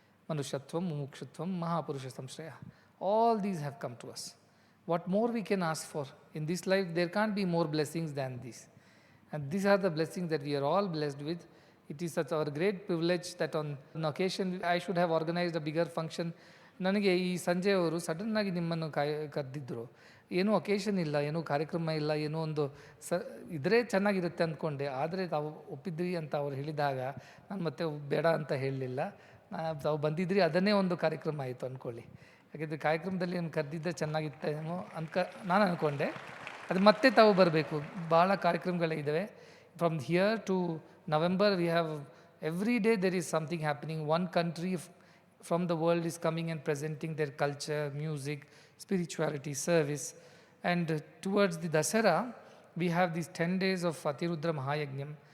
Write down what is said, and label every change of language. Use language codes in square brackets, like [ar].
[en] Manushyatvam, Mumukshutvam, Mahapurusha Samshraya. All these have come to us. What more we can ask for? In this life, there can't be more blessings than these. And these are the blessings that we are all blessed with. It is such our great privilege that on an occasion, I should have organized a bigger function. [kn] ನನಗೆ ಈ ಸಂಜೆ ಅವರು ಸಡನ್ನಾಗಿ ನಿಮ್ಮನ್ನು ಕರೆದಿದ್ದರು. ಏನೂ occasion ಇಲ್ಲ, ಏನೂ ಕಾರ್ಯಕ್ರಮ ಇಲ್ಲ, ಏನೋ ಒಂದು ಇದ್ರೆ ಚೆನ್ನಾಗಿರುತ್ತೆ ಅಂದ್ಕೊಂಡೆ. ಆದರೆ ತಾವು ಒಪ್ಪಿದ್ರಿ ಅಂತ ಅವ್ರು ಹೇಳಿದಾಗ ನಾನು ಮತ್ತೆ ಬೇಡ ಅಂತ ಹೇಳಲಿಲ್ಲ. ತಾವು ಬಂದಿದ್ರಿ, ಅದನ್ನೇ ಒಂದು ಕಾರ್ಯಕ್ರಮ ಆಯಿತು ಅಂದ್ಕೊಳ್ಳಿ. ಯಾಕೆಂದರೆ ಕಾರ್ಯಕ್ರಮದಲ್ಲಿ ನಾನು ಕರೆದಿದ್ದರೆ ಚೆನ್ನಾಗಿತ್ತೇನೋ ನಾನು ಅಂದ್ಕೊಂಡೆ. ಅದು ಮತ್ತೆ ತಾವು ಬರಬೇಕು. ಭಾಳ ಕಾರ್ಯಕ್ರಮಗಳಿದ್ದಾವೆ. [en] From here to November, we have every day there is something happening. One country from the world is coming and presenting their culture, music, spirituality, service. And towards the Dasara, we have these 10 days of Atirudra Mahayajnam.